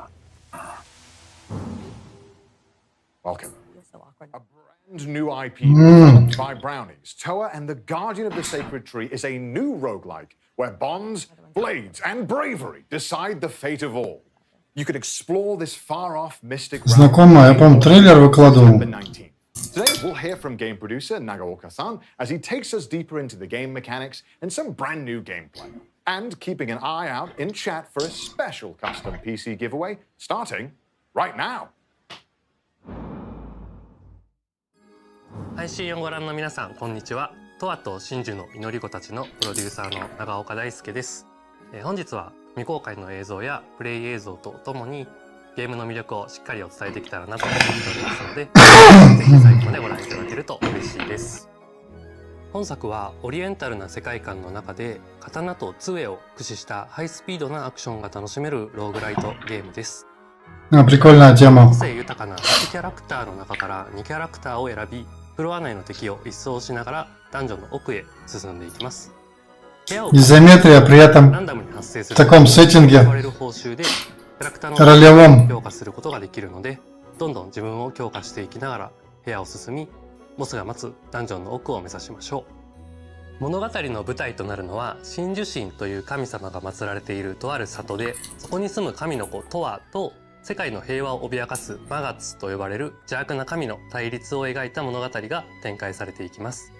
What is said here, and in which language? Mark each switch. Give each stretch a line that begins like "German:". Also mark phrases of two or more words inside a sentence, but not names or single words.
English: Welcome. A brand new IP developed by Brownies. Toa and the Guardian of the Sacred Tree is a new roguelike where bonds, blades, and bravery decide the fate of all. You can explore this far-off mystic realm.
Russian: Знакомо, я помню, трейлер выкладывал.
English: Today, we'll hear from game producer Nagaoka-san as he takes us deeper into the game mechanics and some brand new gameplay. And keeping an eye out in chat for a special custom PC giveaway starting right now.
Japanese: 配信をご覧の皆さん、こんにちは。トアと真珠の祈り子たちのプロデューサーの長岡大輔です。本日は未公開の映像やプレイ映像とともにゲームの魅力をしっかりお伝えできたらなと思っておりますので、ぜひ最後までご覧いただけると嬉しいです。本作はオリエンタルな世界観の中で刀と杖を駆使したハイスピードなアクションが楽しめるローグライトゲームです。
Russian: Прикольная тема.
Japanese: 個性豊かな1キャラクターの中から2キャラクターを選び、フロア内の敵を一掃しながらダンジョンの奥へ進んでいきます。
Russian: Изометрия при этом в таком сеттинге ролевом.
Japanese: 強化することができるので、どんどん自分を強化していきながら部屋を進み、ボスが待つダンジョンの奥を目指しましょう。物語の舞台となるのは真珠神という神様が祀られているとある里で、そこに住む神の子トアと世界の平和を脅かすマガツと呼ばれる邪悪な神の対立を描いた物語が展開されていきます。